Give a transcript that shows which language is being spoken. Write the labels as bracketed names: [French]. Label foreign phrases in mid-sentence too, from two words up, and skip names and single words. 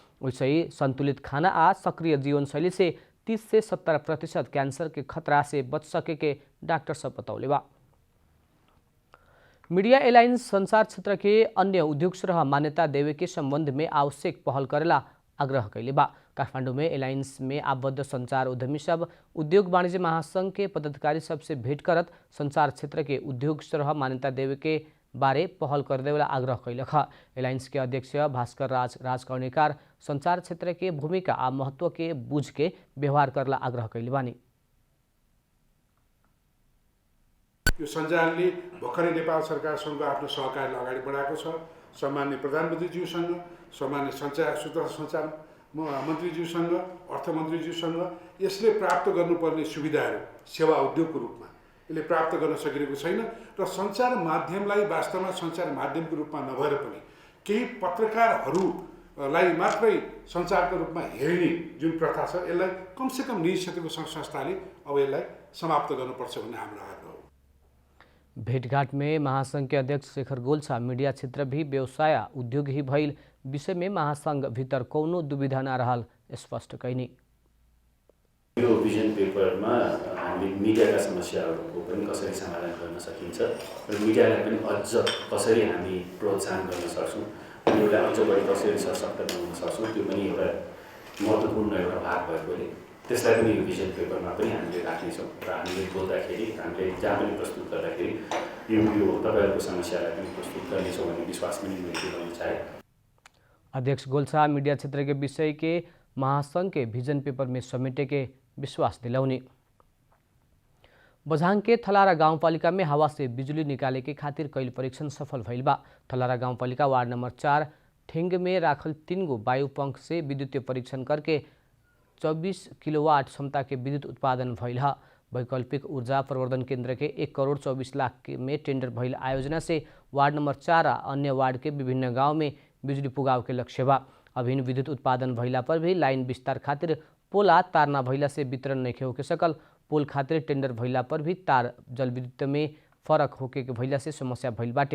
[Bhojpuri] वैसे ही संतुलित खाना आ सक्रिय जीवन शैली से 30 से 70% कैंसर के खतरा से बच सके के डॉक्टर सब बतौले बा। मीडिया एलायंस संचार क्षेत्र के अन्य उद्योग सह मान्यता देवे के संबंध में आवश्यक पहल करेला आग्रह कैले बा। काठमांडू में एलायंस में आबद्ध संचार उद्यमी सब उद्योग वाणिज्य महासंघ के पदाधिकारी सबसे भेंट करत संचार क्षेत्र के उद्योग सह मान्यता देवे के बारे पहल कर देवेला आग्रह कैलक। एलायंस के अध्यक्ष भास्कर राज कर्णिकार संचार क्षेत्र के भूमिका आ महत्व के बुझ के व्यवहार करला आग्रह कैले बानी। [Nepali] यो सञ्जालले भर्खरै नेपाल सरकारसँग आफ्नो सहकार्य अगाडि बढाएको छ। सम्माननीय प्रधानमन्त्रीज्यूसँग, सम्माननीय सूचना सञ्चार मन्त्रीज्यूसँग, अर्थमन्त्रीज्यूसँग यसले प्राप्त गर्नुपर्ने सुविधाहरू सेवा उद्योगको रूपमा यसले प्राप्त गर्न सकिरहेको छैन र सञ्चार माध्यमलाई वास्तवमा सञ्चार माध्यमको रूपमा नभएर पनि केही पत्रकारहरूलाई मात्रै सञ्चारको रूपमा हेर्ने जुन प्रथा छ यसलाई कमसेकम निजी क्षेत्रको संस्थाले अब यसलाई समाप्त गर्नुपर्छ भन्ने हाम्रो आग्रह हो। [Bhojpuri] भेटघाट में महासंघ के अध्यक्ष शेखर गोल्छा मीडिया क्षेत्र भी व्यवसाय उद्योग ही भइल विषय में महासंघ भीतर कौनो दुविधा न रहल स्पष्ट कैनी। [Nepali] यो [English] vision paperमा [Nepali] हामीले मिडियाका समस्याहरूको पनि कसरी समाधान गर्न सकिन्छ र मिडियालाई पनि अझ कसरी हामी प्रोत्साहन गर्न सक्छौँ, मिडियालाई अझ बढी कसरी सशक्त बनाउन सक्छौँ त्यो पनि एउटा महत्त्वपूर्ण एउटा भाग भएकोले त्यसलाई पनि यो [English] vision paperमा [Nepali] पनि हामीले राख्नेछौँ र हामीले बोल्दाखेरि हामीले जहाँ पनि प्रस्तुत गर्दाखेरि यो तपाईँहरूको समस्यालाई पनि प्रस्तुत गर्नेछौँ भन्ने विश्वास पनि मैले दिलाउन चाहे। [Bhojpuri] अध्यक्ष गोल्छा मीडिया क्षेत्र के विषय के महासंघ के [English] vision paper [Bhojpuri] में समेटे के विश्वास दिलाउने। बझाङ के थलारा गाउँपालिका में हवा से बिजुली निकाले के खातिर कैल परीक्षण सफल भइल बा। थलारा गाउँपालिका वार्ड नंबर 4 ठेंग में राखल 3 गो वायु पंख से विद्युतीय परीक्षण करके 24 किलोवाट क्षमता के विद्युत उत्पादन भइल है। वैकल्पिक ऊर्जा प्रवर्धन केंद्र के 1 करोड़ 24 लाख में टेंडर भइल आयोजना से वार्ड नंबर 4 अन्य वार्ड के विभिन्न गांव में बिजुली पुगाव के लक्ष्य बा। अभिन्न विद्युत उत्पादन भइला पर भी लाइन विस्तार खातिर पोला तार ना भइला से वितरण नहीं हो के सकल। पोल खातिर टेंडर भइला पर भी तार जल विद्युत में फरक होके के भइला से समस्या भइल बाटे।